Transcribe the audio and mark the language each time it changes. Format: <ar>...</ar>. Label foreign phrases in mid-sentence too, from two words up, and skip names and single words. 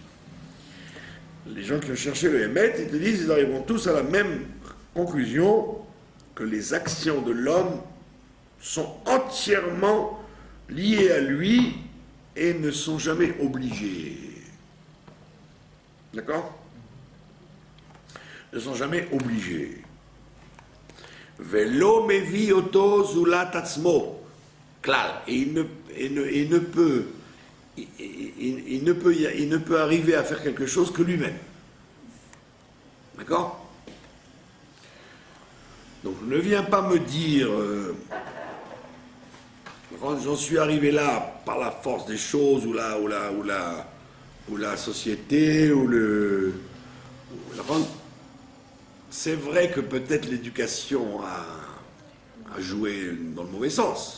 <fr>Les gens qui ont cherché le Hémet, ils te disent, ils arriveront tous à la même conclusion, que les actions de l'homme sont entièrement liées à lui et ne sont jamais obligées. D'accord? Ne sont jamais obligés.</fr> <he>ולא מביא אותו זולת עצמו כלל.</he> <fr>Et il ne peut arriver à faire quelque chose que lui-même. D'accord? Donc ne viens pas me dire j'en suis arrivé là par la force des choses ou la société ou c'est vrai que peut-être l'éducation a joué dans le mauvais sens.</fr>